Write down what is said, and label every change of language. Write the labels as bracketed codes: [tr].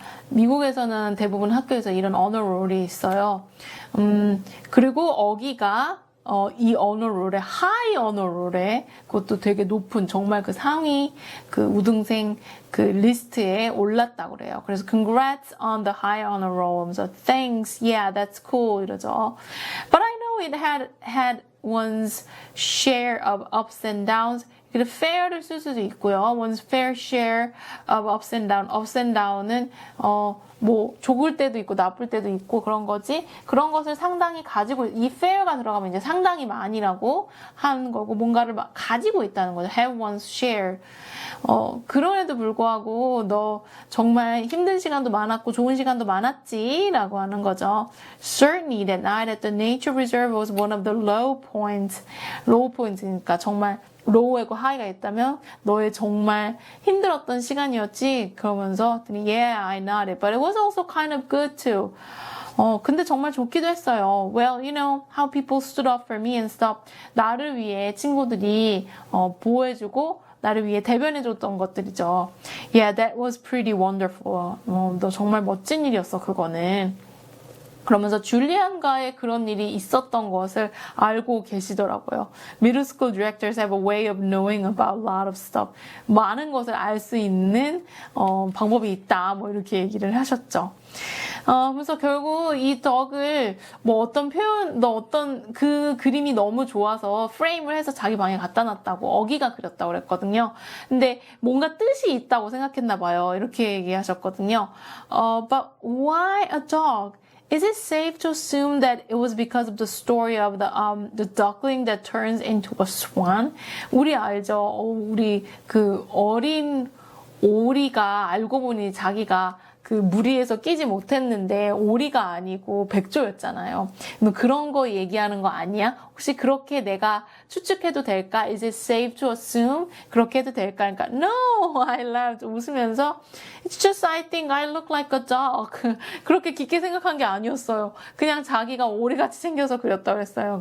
[ko] 미국에서는 대부분 학교에서 이런 honor roll이 있어요. 그리고 어기가 이 언어롤에 high 언어롤에 그것도 되게 높은 정말 그 상위 그 우등생 그 리스트에 올랐다고 그래요. [en] 그래서 congrats on the high honor roll. 그래서 thanks, yeah, that's cool 이러죠. But I know it had one's share of ups and downs. [ko] 근데 fair를 쓸 수도 있고요. [en] one's fair share of ups and downs. ups and downs [ko] 는 뭐 좋을 때도 있고 나쁠 때도 있고 그런 거지. 그런 것을 상당히 가지고 이 fair가 들어가면 이제 상당히 많이라고 하는 거고 뭔가를 가지고 있다는 거죠. [en] have one's share. [ko] 그럼에도 불구하고 너 정말 힘든 시간도 많았고 좋은 시간도 많았지 라고 하는 거죠. [en] Certainly that night at the nature reserve was one of the low points. low points [ko] 니까 정말 로우하고 하이가 있다면 너의 정말 힘들었던 시간이었지. [en] 그러면서 yeah, I nodded. But it was also kind of good too. [ko] 근데 정말 좋기도 했어요. [en] Well, you know how people stood up for me and stuff. [ko] 나를 위해 친구들이 보호해주고 나를 위해 대변해줬던 것들이죠. [en] Yeah, that was pretty wonderful. [ko] 너 정말 멋진 일이었어, 그거는. 그러면서 줄리안과의 그런 일이 있었던 것을 알고 계시더라고요. [en] Middle school directors have a way of knowing about a lot of stuff. [ko] 많은 것을 알 수 있는 방법이 있다. 뭐 이렇게 얘기를 하셨죠. 그래서 결국 이 덕을 뭐 어떤 표현, 어떤 그 그림이 너무 좋아서 프레임을 해서 자기 방에 갖다 놨다고 어기가 그렸다고 그랬거든요. 근데 뭔가 뜻이 있다고 생각했나 봐요. 이렇게 얘기하셨거든요. [en] But why a dog? Is it safe to assume that it was because of the story of the duckling that turns into a swan? [ko] 우리 알죠? 우리 그 어린 오리가 알고 보니 자기가 그 무리에서 끼지 못했는데 오리가 아니고 백조였잖아요. 그런 거 얘기하는 거 아니야? 혹시 그렇게 내가 추측해도 될까? [en] Is it safe to assume? [ko] 그렇게 해도 될까? [en] 그러니까 No, I laughed. 웃으면서 It's just I think I look like a dog. [ko] 그렇게 깊게 생각한 게 아니었어요. 그냥 자기가 오리같이 생겨서 그렸다고 했어요.